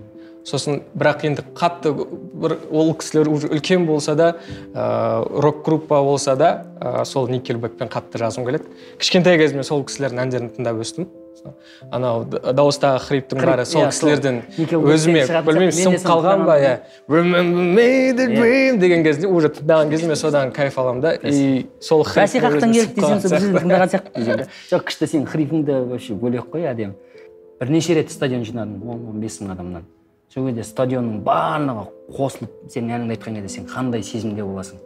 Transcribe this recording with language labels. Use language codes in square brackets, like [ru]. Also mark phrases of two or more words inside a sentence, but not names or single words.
[kk] Сосын бірақ енді қатты ол кісілер үлкен болса да, рок группа болса да, сол Nickelbackпен қатты жазғым келеді. Кішкентай кезімде сол кісілердің әндерін тыңдап өстім. анау дауыстағы хриптің бәрі сол кісілерден өзіме білмеймін сіңіп қалған ба, иә. [en] Remember me the dream [kk] деген кезде уже тыңдаған кезде мен содан кайф аламын да. И сол хрип бәсиқақтан келді десең, сол біздің тыңдаған сияқты десең. Жоқ, күшті, сен хрипіңді вообще бөлек қой, әдемі. Бірнеше рет стадион жинадым, 10-15 мың адамнан. Сол кезде стадионның барлығы қосылып, сен әніңді айтқан кезде сен қандай сезімде боласың?